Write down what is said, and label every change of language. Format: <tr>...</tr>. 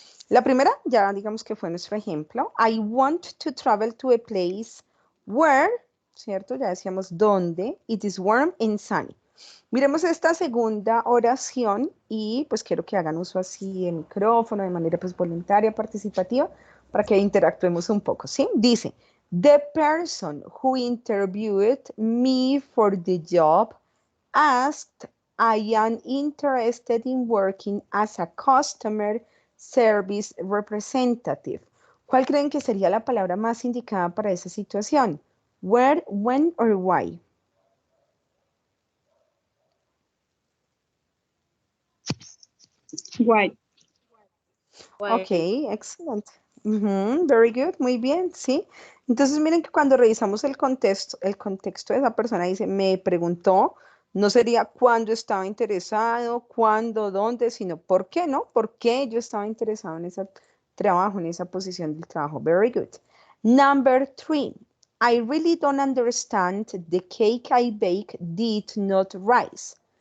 <es>La primera, ya digamos que fue nuestro ejemplo.</es> <en>I want to travel to a place where,</en> <es>¿cierto? Ya decíamos dónde.</es> <en>It is warm and sunny.</en> <es>Miremos esta segunda oración y pues quiero que hagan uso así de micrófono de manera pues voluntaria, participativa, para que interactuemos un poco, ¿sí?</es> <en>Dice, the person who interviewed me for the job asked, I am interested in working as a customer service representative.</en> <es>¿Cuál creen que sería la palabra más indicada para esa situación?</es> <en>Where, when, or why? Why?</en> <es>Ok, excelente.</es> <en>Very good,</en> <es>muy bien, sí. Entonces miren que cuando revisamos el contexto de esa persona dice, me preguntó, no sería cuándo estaba interesado, cuándo, dónde, sino por qué, ¿no? ¿Por qué yo estaba interesado en ese trabajo, en esa posición del trabajo?</es> <en>Very good. Number 3, I really don't understand the cake I baked did not rise.</en>